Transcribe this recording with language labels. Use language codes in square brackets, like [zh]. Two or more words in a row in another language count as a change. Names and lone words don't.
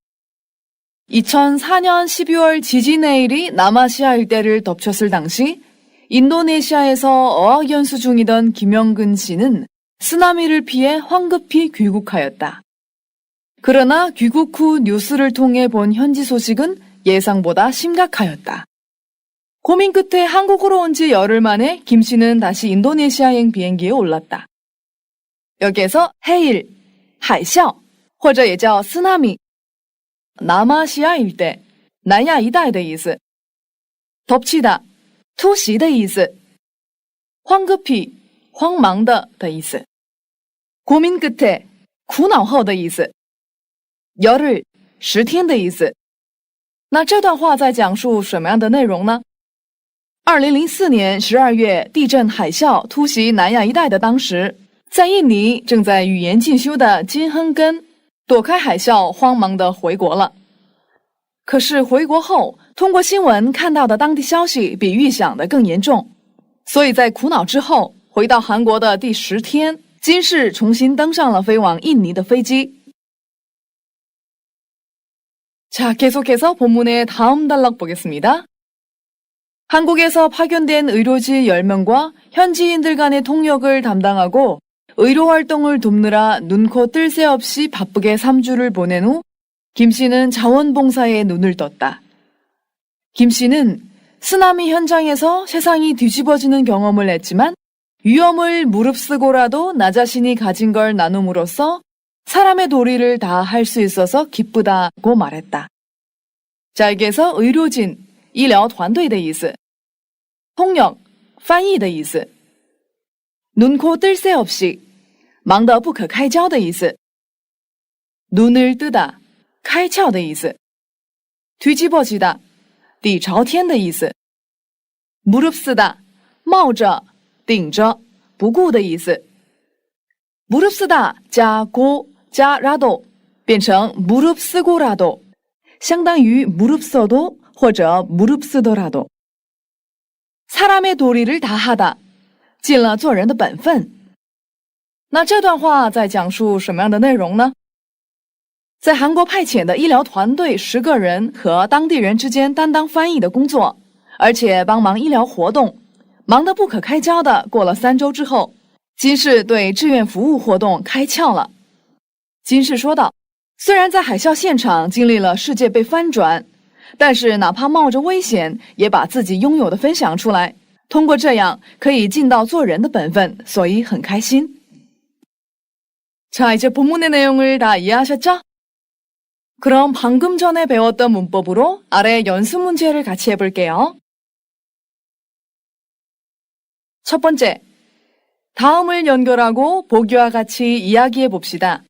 [ko] 2004년 12월 지진해일이 남아시아 일대를 덮쳤을 당시 인도네시아에서 어학연수 중이던 김영근 씨는 쓰나미를 피해 황급히 귀국하였다. 그러나 귀국 후 뉴스를 통해 본 현지 소식은 예상보다 심각하였다. 고민 끝에 한국으로 온 지 열흘 만에 김 씨는 다시 인도네시아행 비행기에 올랐다. 여기에서 해일, [zh] 海啸或者也叫 [ko] 쓰나미, 남아시아 일대, [zh] 南亚一带的意思。 덮치다, 突袭的意思。 황급히, 慌忙的的意思。 [ko] 고민 끝에, [zh] 苦恼后的意思。 열흘, 10天的意思。那这段话在讲述什么样的内容呢？2004年12月地震海啸突袭南亚一带的当时，在印尼正在语言进修的金亨根躲开海啸，慌忙地回国了。可是回国后，通过新闻看到的当地消息比预想的更严重，所以在苦恼之后，回到韩国的第10天，金氏重新登上了飞往印尼的飞机。 [ko] 자, 계속해서 본문의 다음 단락 보겠습니다. 한국에서 파견된 의료진 10명과 현지인들 간의 통역을 담당하고 의료 활동을 돕느라 눈코 뜰 새 없이 바쁘게 3주를 보낸 후 김 씨는 자원봉사에 눈을 떴다. 김 씨는 쓰나미 현장에서 세상이 뒤집어지는 경험을 했지만 위험을 무릅쓰고라도 나 자신이 가진 걸 나눔으로써 사람의 도리를 다 할 수 있어서 기쁘다고 말했다. 자, 여기에서 의료진, [zh] 医疗团队的意思, 통역, 翻译的意思, [ko] 눈코 뜰 새 없이, [zh] 忙得不可开交的意思, [ko] 눈을 뜨다, [zh] 开窍的意思, 뒤집어지다, 底朝天的意思, 무릅쓰다, 冒着, 顶着, 不顾的意思. 무릅쓰다 加고加라도 变成 무릅쓰고라도 相当于 무릅써도 或者 무릅쓰더라도. [ko] 사람의 도리를 다하다 [zh] 尽了做人的本分. 那这段话在讲述什么样的内容呢？在韩国派遣的医疗团队10个人和当地人之间担当翻译的工作，而且帮忙医疗活动，忙得不可开交的过了3周之后，金氏对志愿服务活动开窍了。金氏说道，虽然在海啸现场经历了世界被翻转，但是哪怕冒着危险也把自己拥有的分享出来，通过这样可以尽到做人的本分，所以很开心。 [ko] 자, 이제 본문의 내용을 다 이해하셨죠? 그럼 방금 전에 배웠던 문법으로 아래 연습 문제를 같이 해볼게요. 첫 번째, 다음을 연결하고 보기와 같이 이야기해 봅시다.